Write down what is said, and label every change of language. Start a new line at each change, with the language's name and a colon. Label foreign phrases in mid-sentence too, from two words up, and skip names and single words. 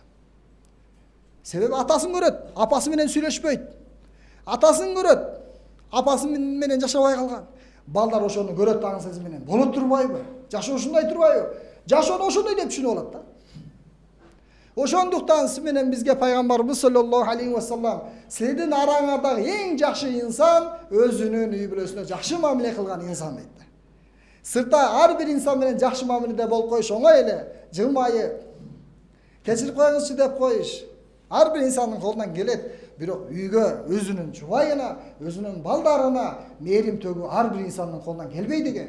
Kyrgyz: Себеби атасын көрөт, апасы менен сүйлөшпөйт. Атасын көрөт, апасы менен жашабай калган. Балдар ошону көрөт дагы сезим менен. Болот турбайбы? Жашоо ушундай турбайбы? Жашоону ошондой деп түшүнүп алат да. Ошондуктан сиз менен бизге пайгамбарыбыз
Arabic: صلى الله عليه وسلم,
Kyrgyz: силердин араңардагы эң жакшы инсан өзүнүн үй бүлөсүнө жакшы мамиле кылган инсан дейт. Сыртта ар бир инсан менен жакшы мамиледе болуп коюш оңой эле, жылмайып, кечирип коюңузчу деп коюш. Ар бир инсандын колунан келет, бирок үйгө өзүнүн жубайына, өзүнүн балдарына мээрим төгүү ар бир инсандын колунан келбейт экен.